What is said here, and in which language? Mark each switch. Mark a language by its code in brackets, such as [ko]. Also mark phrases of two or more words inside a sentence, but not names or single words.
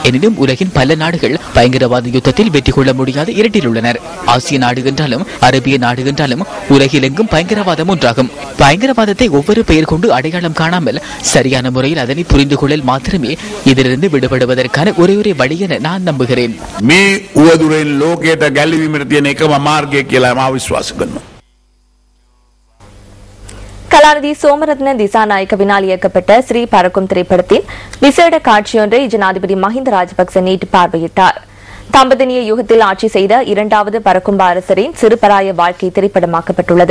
[ta] இரட்டில் உள்ளனர். ஆசிய நாடு என்றாலும் அரபிய நாடு என்றாலும் உலகிலெங்கும் பயங்கரவாதம் ஒன்றாகும். பயங்கரவாதத்தை ஒவ்வொரு பெயர் கொண்டு அடையாளம் காணாமல் சரியான முறையில் அதனை புரிந்து கொள்ளல் மாத்திரமே இதிலிருந்து விடுபடுவதற்கான ஒரே வழி என நான் நம்புகிறேன். [si] මේ උවදුරෙන් ලෝකයට ගැලවීමට තියෙන එකම මාර්ගය කියලා මම විශ්වාස කරනවා. [ta] கலாநிதி சோமரத்ன திசாநாயக்கவினால் இயக்கப்பட்ட ஸ்ரீ பறக்கும் திரைப்படத்தின் விசேட காட்சியொன்றை ஜனாதிபதி மஹிந்த ராஜபக்ச நேற்று பார்வையிட்டார். தம்பதினிய யுகத்தில் ஆட்சி செய்த 2வது பறக்கும்ப அரசரின் சிறுபராய வாழ்க்கை திரைப்படமாக்கப்பட்டுள்ளது.